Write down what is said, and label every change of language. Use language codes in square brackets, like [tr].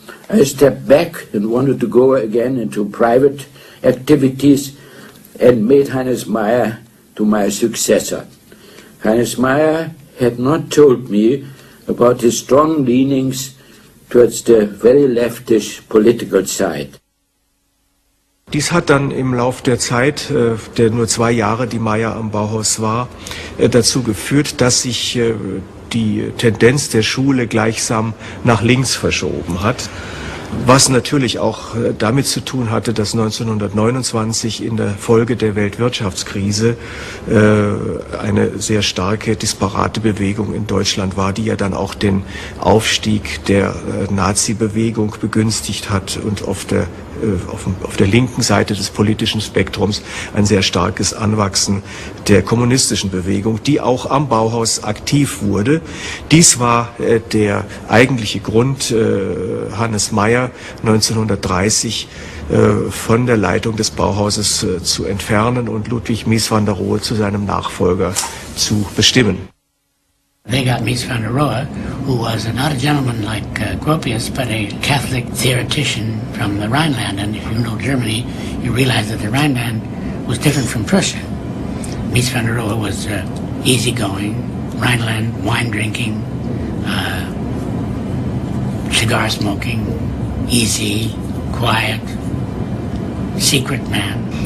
[en] I stepped back and wanted to go again into private activities and made Hannes Meyer to my successor. Hannes Meyer had not told me about his strong leanings towards the very leftish political side. [de] Dies hat dann im Lauf der Zeit, der nur 2 Jahre, die Meyer am Bauhaus war, dazu geführt, dass sich die Tendenz der Schule gleichsam nach links verschoben hat. Was natürlich auch damit zu tun hatte, dass 1929 in der Folge der Weltwirtschaftskrise eine sehr starke, disparate Bewegung in Deutschland war, die ja dann auch den Aufstieg der Nazi-Bewegung begünstigt hat und auf der linken Seite des politischen Spektrums ein sehr starkes Anwachsen der kommunistischen Bewegung, die auch am Bauhaus aktiv wurde. Dies war der eigentliche Grund, Hannes Meyer 1930 von der Leitung des Bauhauses zu entfernen und Ludwig Mies van der Rohe zu seinem Nachfolger zu bestimmen. [en] They got Mies van der Rohe, who was not a gentleman like Gropius, but a Catholic theoretician from the Rhineland. And if you know Germany, you realize that the Rhineland was different from Prussia. Mies van der Rohe was easygoing, Rhineland, wine drinking, cigar smoking, easy, quiet, secret man.